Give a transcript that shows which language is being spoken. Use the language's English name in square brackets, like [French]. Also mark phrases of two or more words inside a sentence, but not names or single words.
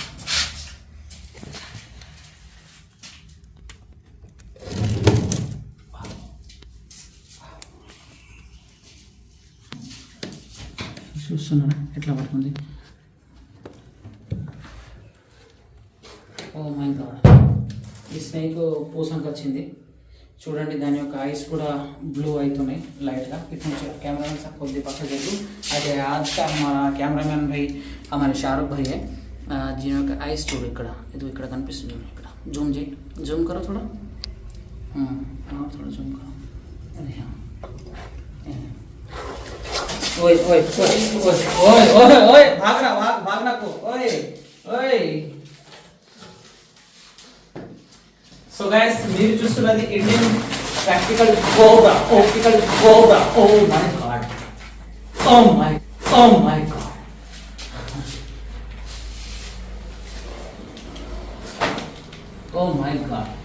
[Telugu] చూస్తున్నారా ఎట్లా పడుతుంది? [English] Oh my god. [Telugu] ఈ స్నేక్ పూసంకి వచ్చింది చూడండి. దాని యొక్క ఐస్ కూడా బ్లూ అవుతున్నాయి లైట్గా. ఇటు నుంచి [English] cameraman sir [Telugu] కొద్ది పక్క చెప్పు. [Hindi] అదే आज का हमारा कैमरामैन भाई हमारे शाहरुख भाई है, जिनका आइस [Telugu] చూడు ఇక్కడ, ఇది ఇక్కడ కనిపిస్తుంది. ఇక్కడ జూమ్ [Hindi] करो थोड़ा, थोड़ा जूम करो. अरे हाँ, ओए ओए ओए ओए ओए ओए भागना को ओए ओए. [Telugu] సో గైస్ మీరు చూస్తున్నది [English] Indian practical cobra. Oh my god, oh my god. Oh my god.